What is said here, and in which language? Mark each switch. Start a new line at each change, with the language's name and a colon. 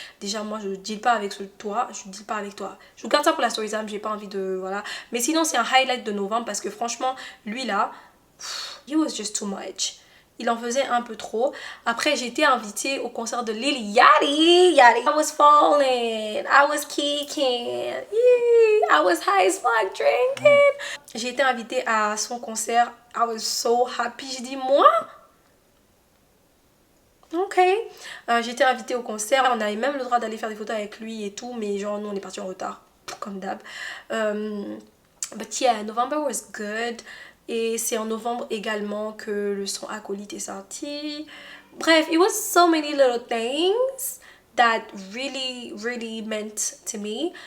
French: Déjà moi je deal pas avec toi, je deal pas avec toi. Je vous garde ça pour la story time, j'ai pas envie de voilà. Mais sinon c'est un highlight de novembre parce que franchement lui là,
English: he was just too much.
French: Il en faisait un peu trop. Après, j'ai été invitée au concert de Lil Yachty.
English: I was falling. I was kicking. I was high as fuck drinking.
French: J'ai été invitée à son concert.
English: I was so happy.
French: J'ai dit, moi? Ok. J'ai été invitée au concert. On avait même le droit d'aller faire des photos avec lui et tout. Mais genre, nous, on est partis en retard. Comme d'hab.
English: But yeah, November was good.
French: Et c'est en novembre également que le son Acolyte est sorti.
English: Bref, it was so many little things that really meant to me.